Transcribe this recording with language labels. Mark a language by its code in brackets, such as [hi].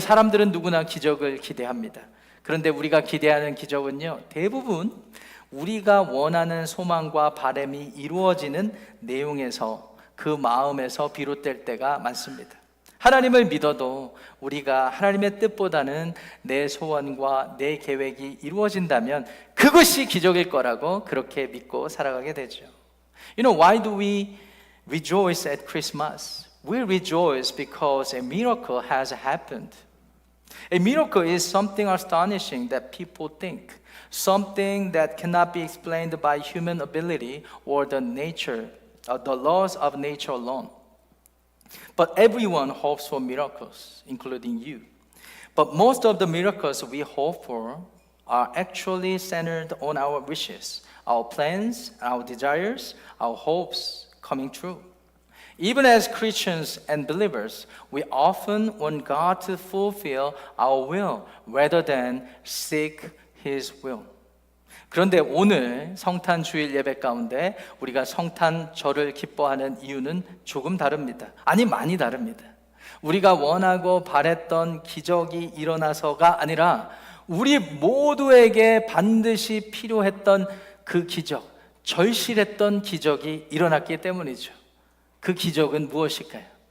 [ko] 사람들은 누구나 기적을 기대합니다. 그런데 우리가 기대하는 기적은요, 대부분 우리가 원하는 소망과 바람이 이루어지는 내용에서 그 마음에서 비롯될 때가 많습니다. 하나님을 믿어도 우리가 하나님의 뜻보다는 내 소원과 내 계획이 이루어진다면 그것이 기적일 거라고 그렇게 믿고 살아가게 되죠. [en] You know, why do we rejoice at Christmas? We rejoice because a miracle has happened. A miracle is something astonishing that people think, something that cannot be explained by human ability or the laws of nature alone. But everyone hopes for miracles, including you. But most of the miracles we hope for are actually centered on our wishes, our plans, our desires, our hopes coming true. Even as Christians and believers, we often want God to fulfill our will rather than seek His will. [ko] 그런데 오늘 성탄 주일 예배 가운데 우리가 성탄절을 기뻐하는 이유는 조금 다릅니다. 아니 많이 다릅니다. 우리가 원하고 바랬던 기적이 일어나서가 아니라 우리 모두에게 반드시 필요했던 그 기적, 절실했던 기적이 일어났기 때문이죠. 그 기적은 무엇일까요?